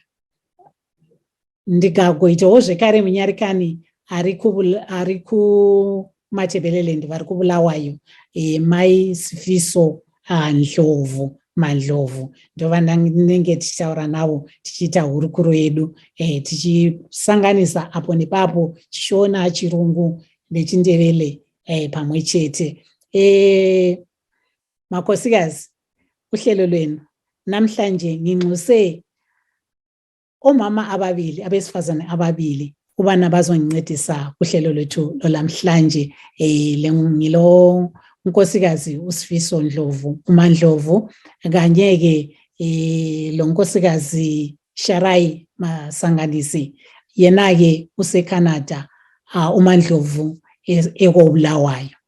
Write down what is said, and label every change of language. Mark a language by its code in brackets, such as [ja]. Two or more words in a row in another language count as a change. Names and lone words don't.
[sn] Ndikagoitawo zvekare munyarikani ari kuMatebeleland vari kuBulawayo, mai Sifiso Ndlovu Mandlovu ndovanenge tichitaura navo tichiita hurukuro yedu, tichisanganisa apo nepapo tichiona chirungu nechindevele pamwe chete. [nd] Makosikazi, uhlelo lwenu namhlanje nginxuse omama ababili, abesifazane ababili ubana bazongincedisa kuhlelo lwethu lolamhlanje. Ngilo unkosikazi uSifiso Ndlovu uMandlovu kanye ke lo nkosikazi Sharai Masanganise, yena ke useCanada, uMandlovu ekoBulawayo.